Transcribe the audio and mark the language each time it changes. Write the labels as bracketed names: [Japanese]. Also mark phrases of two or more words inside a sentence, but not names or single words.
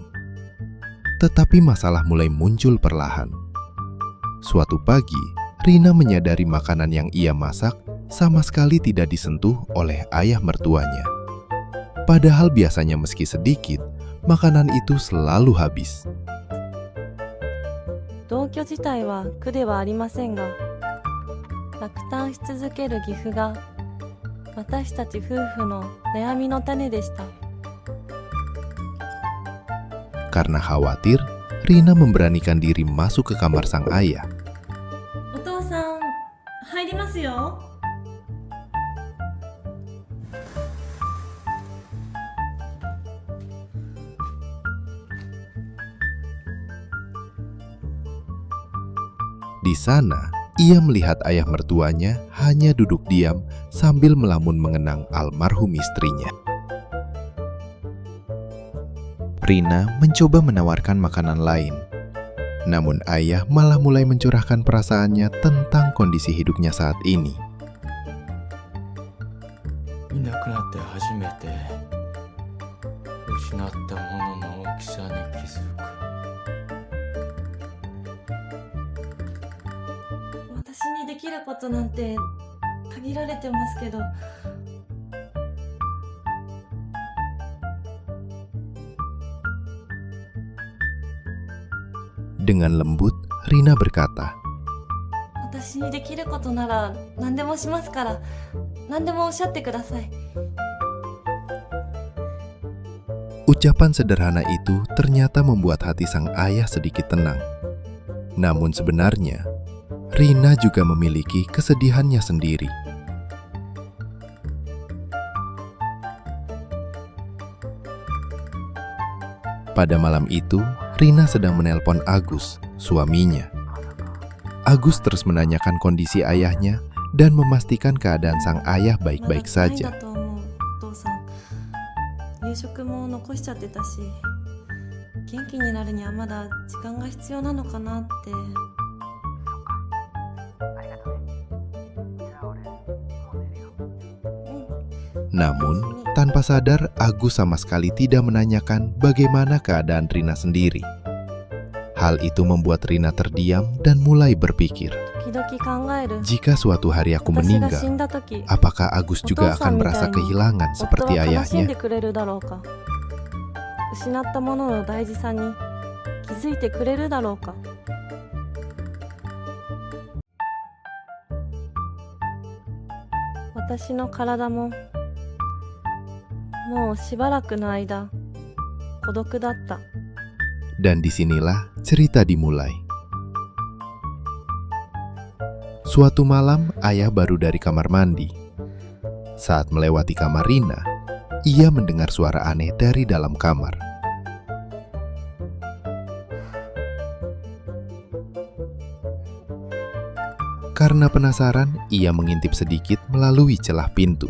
[Indonesian] Tetapi masalah mulai muncul perlahan. Suatu pagi, Rina menyadari makanan yang ia masak sama sekali tidak disentuh oleh ayah mertuanya. Padahal biasanya meski sedikit, makanan itu selalu habis. [Japanese] 同居自体は苦ではありませんが、落胆し続ける岐阜が私たち夫婦の悩みの種でした。 [Indonesian] Karena khawatir, Rina memberanikan diri masuk ke kamar sang ayah. [Japanese] お父さん、入りますよ。 [Indonesian] Di sana, ia melihat ayah mertuanya hanya duduk diam sambil melamun mengenang almarhum istrinya. Rina mencoba menawarkan makanan lain. Namun ayah malah mulai mencurahkan perasaannya tentang kondisi hidupnya saat ini. [Japanese] いなくなって初めて失ったものの大きさに気づく。私にできることなんて限られてますけど、 [Indonesian] Dengan lembut, Rina berkata, [Japanese] 私にできることなら何でもしますから、何でもおっしゃってください。 [Indonesian] Ucapan sederhana itu ternyata membuat hati sang ayah sedikit tenang. Namun sebenarnya, Rina juga memiliki kesedihannya sendiri. Pada malam itu, Rina sedang menelpon Agus, suaminya. Agus terus menanyakan kondisi ayahnya dan memastikan keadaan sang ayah baik-baik [Japanese] まだないん [Indonesian] saja. [Japanese] だと思う、お父さん。夕食も残しちゃってたし、元気になるにはまだ時間が必要なのかなって。 [Indonesian] Namun, tanpa sadar, Agus sama sekali tidak menanyakan bagaimana keadaan Rina sendiri. Hal itu membuat Rina terdiam dan mulai berpikir, [Japanese] 時々考える。 [Indonesian] jika suatu hari aku [Japanese] 私が死 [Indonesian] meninggal, [Japanese] んだ時、 [Indonesian] apakah Agus juga akan merasa kehilangan [Japanese] 夫は [Indonesian] seperti [Japanese] 悲しん [Indonesian] ayahnya? [Japanese] でくれるだろうか。失ったものの大事さに気づいてくれるだろうか。私の体ももうしばらくの間孤独だった。 [Indonesian] Dan disinilah cerita dimulai. Suatu malam, ayah baru dari kamar mandi. Saat melewati kamar Rina, ia mendengar suara aneh dari dalam kamar. Karena penasaran, ia mengintip sedikit melalui celah pintu.